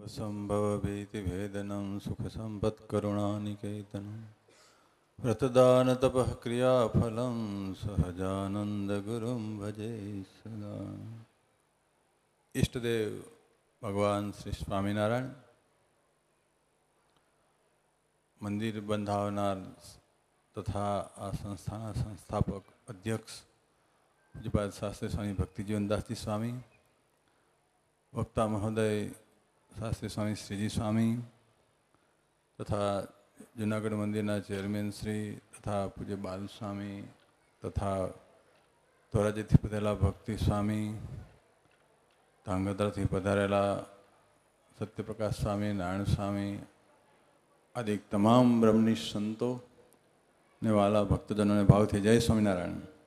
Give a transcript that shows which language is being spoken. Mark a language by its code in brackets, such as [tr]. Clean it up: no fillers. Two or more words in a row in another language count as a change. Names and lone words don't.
[sa] असंभवभीतिभेदनं सुखसम्पत्करुणानिकेतनं व्रतदानतपः क्रियाफलं सहजानन्दगुरुं भजे सदा। [gu] ઇષ્ટદેવ ભગવાન શ્રી સ્વામિનારાયણ, મંદિર બંધાવનાર તથા આ સંસ્થાના સંસ્થાપક અધ્યક્ષ પૂજ્યપાદ શાસ્ત્રી સ્વામી ભક્તિજીવનદાસજી સ્વામી, વક્તા મહોદય શાસ્ત્રી સ્વામી શ્રીજી સ્વામી તથા જૂનાગઢ મંદિરના ચેરમેન શ્રી તથા પૂજ્ય બાલસ્વામી તથા ધોરાજીથી પધારેલા ભક્તિ સ્વામી, ધાંગધ્રાથી પધારેલા સત્યપ્રકાશ સ્વામી, નારાયણ સ્વામી આદિ તમામ બ્રહ્મનિષ્ઠ સંતો ને વાલા ભક્તજનોને ભાવથી જય સ્વામિનારાયણ।